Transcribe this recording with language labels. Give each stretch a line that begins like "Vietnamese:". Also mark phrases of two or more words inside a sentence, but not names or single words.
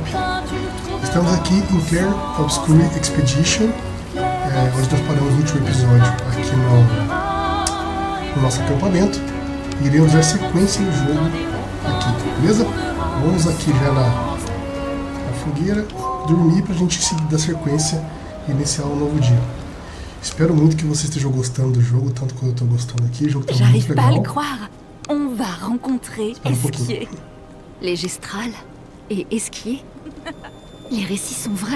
Portuguese: Estamos aqui em Clair Obscure Expedition, onde nós paramos no último episódio aqui no nosso acampamento. E iremos dar sequência no jogo aqui, beleza? Vamos aqui já na fogueira dormir pra gente seguir da sequência e iniciar um novo dia. Espero muito que você esteja gostando do jogo, tanto quanto eu estou gostando aqui. O jogo tá muito legal.
French: J'arrive pas à le croire. On va rencontrer Esquier. Les Gestrals et Esquier. Les récits sont vrais.